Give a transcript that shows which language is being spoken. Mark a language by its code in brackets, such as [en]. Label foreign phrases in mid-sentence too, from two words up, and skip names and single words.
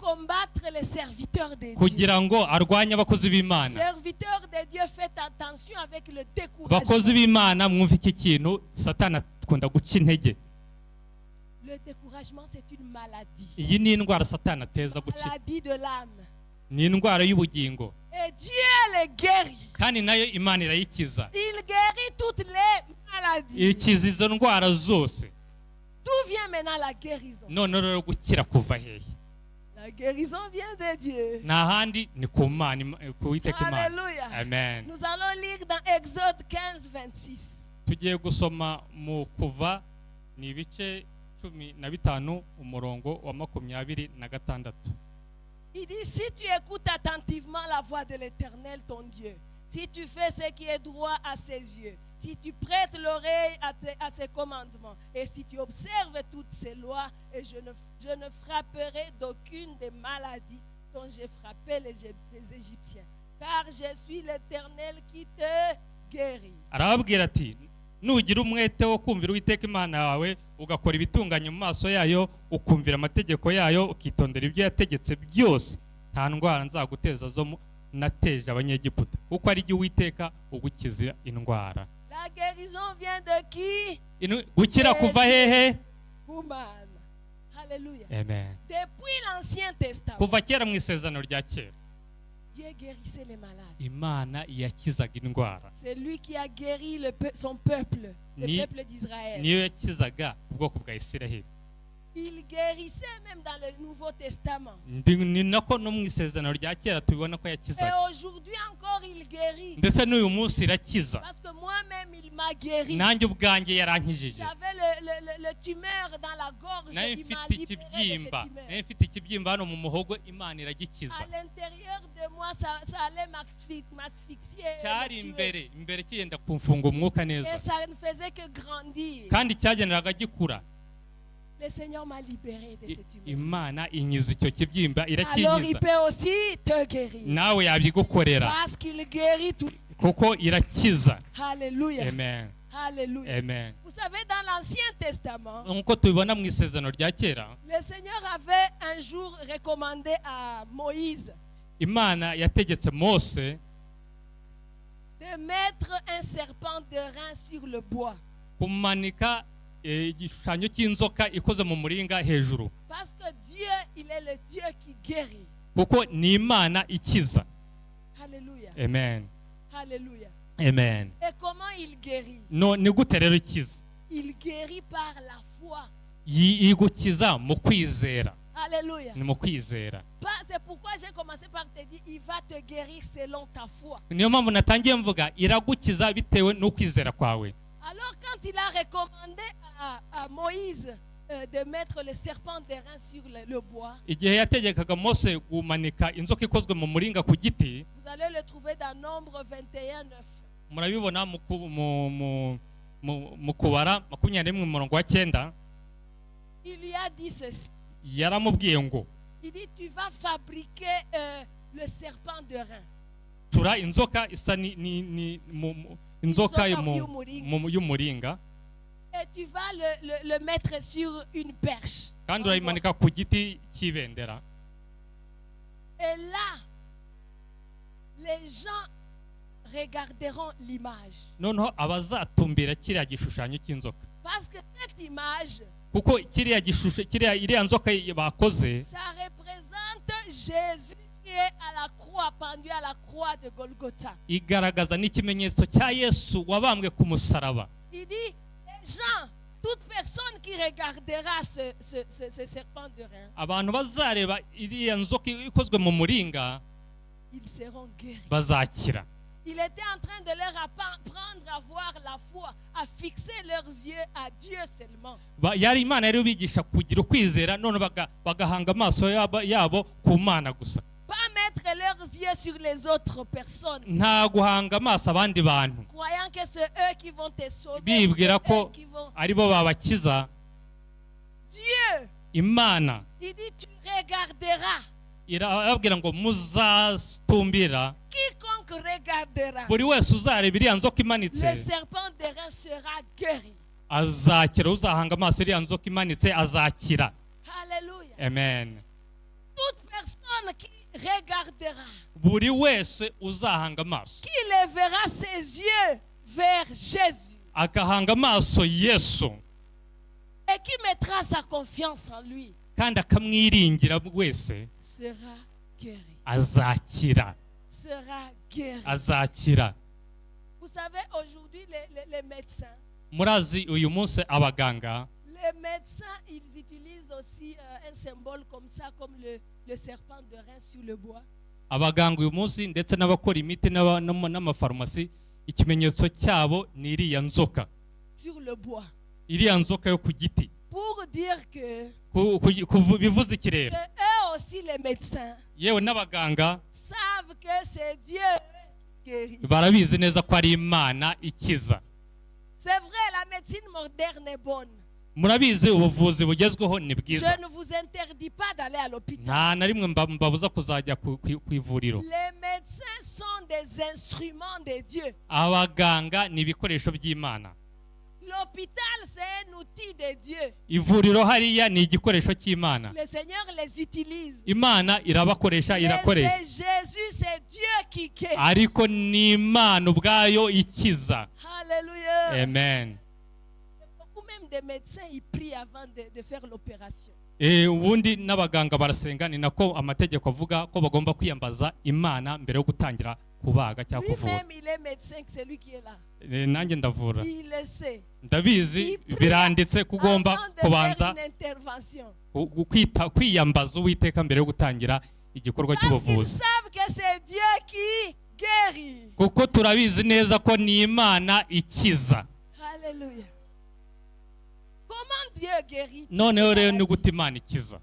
[fr] combattre les serviteurs de Dieu. [rw] kugira ngo arwanye abakozi b'Imana. [fr] Serviteurs de Dieu, faites attention avec le [rw] Bakozi [fr] découragement. [rw] b'Imana mwumva iki kintu, satani akunda guca intege. [fr] Le découragement, c'est une maladie. [rw] Iyi ni indwara satani ateza guca, [fr] Maladie de l'âme. [rw] ni indwara y'ubugingo, [fr] Et Dieu les guérit. [rw] kandi nayo Imana irayikiza. [fr] Il guérit toutes les maladies. [rw] Ikiza izo ndwara zose. [fr] D'où vient maintenant la guérison? [rw] None rero gukira kuva hehe? [fr] La guérison vient de Dieu. [rw] Nta handi ni ku Mana, ku Uwiteka Imana. [fr] Alléluia. Amen. Nous allons lire dans Exode 15, 26. [rw] Tugiye gusoma mu Kuva, ni ibice 15 umurongo wa 26. [fr] Il dit, si tu écoutes attentivement la voix de l'Éternel, ton Dieu, si tu fais ce qui est droit à ses yeux, si tu prêtes l'oreille à ses commandements, et si tu observes toutes ses lois, et je ne frapperai d'aucune des maladies dont j'ai frappé les Égyptiens, car je suis l'Éternel qui te guérit. [rw] Arababwira ati, nugira umwete wo kumvira Uwiteka Imana yawe, ugakora ibitunganye mu maso yayo, ukumvira amategeko yayo, ukitondera ibyo yategetse byose, nta ndwara nzaguteza zo nateje abanyegiputa, kuko ari jye Uwiteka ugukiza indwara. [fr] La guérison vient de qui? [rw] Gukira kuva hehe? Kumana. Alléluia. Amen. [fr] Depuis l'Ancien Testament, [rw] Kuva kera mu isezerano rya kera, [fr] Dieu guérissait les malades. [rw] Imana yakizaga indwara. [fr] C'est lui qui a guéri son peuple, le peuple d'Israël. [rw] Niyo yakizaga ubwoko bwa Isiraheli. [fr] Il guérissait même dans le Nouveau Testament. [rw] Ni nako no mu isezerano rya kera tubibona ko [fr] Et [rw] yakizaga. [fr] aujourd'hui encore, il guérit. [rw] Ndetse n'uyu munsi irakiza. [fr] Parce que moi-même, il m'a guéri. [rw] Nanjye ubwanjye yarankijije. [fr] J'avais le tumeur dans la gorge. [rw] Nayo [fr] Il m'a [rw] mfite [fr] libéré de cette [rw] ikibyimba. [fr] tumeur. [rw] Nayo mfite ikibyimba hano mu muhogo, Imana iragikiza. [fr] À l'intérieur de moi, ça allait m'asphyxier et [rw] Cyari [fr] me tuer. [rw] imbere kiyenda kumfunga umwuka [fr] Et [rw] neza, [fr] ça ne faisait que grandir. [rw] kandi cyageneraga gikura. [fr] Le Seigneur m'a libéré de cette tumeur. [rw] Imana inyiza icyo kibyimba, [fr] Alors il [rw] irakinyiza. [fr] peut aussi te guérir. [rw] Nawe yabigukorera [fr] Parce qu'il guérit tout. [rw] kuko irakiza. Alléluia. Amen. Alléluia. Amen. [fr] Vous savez, dans l'Ancien Testament, [rw] Nkuko tubibona mu isezerano rya kera, [fr] le Seigneur avait un jour recommandé à Moïse [rw] Imana yategetse Mose [fr] de mettre un serpent de rein sur le bois. [rw] kumanika igishushanyo cy'inzoka ikoze mu muringa hejuru, [fr] Parce que Dieu, il est le Dieu qui guérit. [rw] kuko ni Imana ikiza. Alléluia. Amen. Alléluia. Amen. [fr] Et comment il guérit? [rw] No, ni gute rero ikiza? [fr] Il guérit par la foi. [rw] Igukiza mu kwizera. Alléluia. Ni mu kwizera. [fr] C'est pourquoi j'ai commencé par te dire, il va te guérir selon ta foi. [rw] Niyo mpamvu natangiye mvuga iragukiza bitewe n'ukwizera kwawe. [fr] Alors quand il a recommandé à Moïse de mettre le serpent d'airain sur le bois, [rw] Igihe yategekaga Mose gumanika inzoka ikozwe mu muringa ku giti, [fr] vous allez le trouver dans Nombre 21, 9. [rw] murabibona mu kubara 21 umurongo wa 9. [fr] Il lui a dit ceci. [rw] Yaramubwiye ngo, [fr] Il dit, tu vas fabriquer le serpent d'airain. [rw] tura inzoka isa inzoka y'umuringa, [fr] Et tu vas le mettre sur une perche. [rw] kandi urayimanika ku giti cy'ibendera. [fr] Et là, les gens regarderont l'image. [rw] Noneho abazatumbira kiriya gishushanyo cy'inzoka, [fr] Parce que cette image, [rw] kuko iriya nzoka bakoze [fr] ça représente Jésus qui est à la croix, pendu à la croix de Golgotha. [rw] igaragaza n'ikimenyetso cya Yesu wabambwe ku musaraba. [fr] Il dit, les gens, toute personne qui regardera ce serpent de rein, [rw] Abantu bazareba iriya nzoka ikozwe mu muringa [fr] ils seront guéris. [rw] bazakira. [fr] Il était en train de leur apprendre à voir la foi, à fixer leurs yeux à Dieu seulement. [rw] Yari Imana yari bigisha kugira ukwizera, none bagahanga amaso yabo ku Mana gusa, [fr] Pas mettre leurs yeux sur les autres personnes, [rw] nta guhanga amaso abandi bantu [fr] croyant que c'est eux qui vont te sauver. [rw] bibwira [fr] c'est eux [rw] ko [fr] qui vont... [rw] aribo babakiza. [fr] Dieu, [rw] Imana [fr] il dit, tu regarderas [rw] irababwira ngo muzatumbira [fr] quiconque regardera [rw] buri wese uzareba iriya nzoka imanitse [fr] le serpent d'airain sera guéri. [rw] azakira. uzahanga amaso iriya nzoka imanitse azakira. Alléluia. Amen. [fr] Toute personne qui regardera, [rw] buri wese uzahanga amaso [fr] qui lèvera ses yeux vers Jésus [rw] agahanga amaso Yesu [fr] et qui mettra sa confiance en lui [rw] kandi akamwiringira wese [fr] sera guéri. [rw] azakira. [fr] Sera guéri. [rw] azakira. [fr] Vous savez, aujourd'hui, les médecins, [rw] murazi uyu munsi abaganga [fr] les médecins, ils utilisent aussi un symbole comme ça, comme le serpent de rein sur le bois. [rw] abaganga uyu munsi ndetse n'abakora imiti n'amafarumasi ikimenyetso cyabo ni iriya nzoka, [fr] Sur le bois. [rw] iriya nzoka yo ku giti. [fr] Pour dire que [rw] bivuze ikirere. [fr] eux aussi, les médecins, [rw] yewe n'abaganga [fr] savent que c'est Dieu qui guérit. [rw] barabizi neza ko ari Imana ikiza. [fr] C'est vrai, la médecine moderne est bonne. [rw] murabizi ubuvuzi bugezweho ni bwiza. [fr] Je ne vous interdis pas d'aller à l'hôpital. [rw] nta na rimwe mbabuza kuzajya ku ivuriro. [fr] Les médecins sont des instruments de Dieu. [rw] abaganga ni ibikoresho by'Imana. [fr] L'hôpital, c'est un outil de Dieu. [rw] ivuriro hariya ni igikoresho cy'Imana. [fr] Le Seigneur les utilise. [rw] Imana irabakoresha [fr] Mais [rw] irakoresha. [fr] c'est Jésus, c'est Dieu qui guérit. [rw] ariko ni Imana ubwayo ikiza. Alléluia. Amen. [fr] Beaucoup même des médecins, ils prient avant de faire l'opération. [rw] ubundi n'abaganga barasenga, ni nako amategeko avuga ko bagomba kwiyambaza Imana mbere yo gutangira kubaga cyangwa kuvura. [fr] Lui-même, il est médecin, c'est lui qui est là. [rw] nanjye ndavura, [fr] Il le sait. [rw] ndabizi biranditse ko ugomba [fr] Avant de faire [rw] kubanza [fr] une intervention. [rw] kwiyambaza Uwiteka mbere yo gutangira igikorwa [fr] Parce qu'ils [rw] cy'ubuvuzi, [fr] savent que c'est Dieu qui guérit. [rw] kuko turabizi neza ko ni Imana ikiza. [fr] Alléluia. Comment Dieu guérit? [rw] noneho rero ni gute Imana ikiza?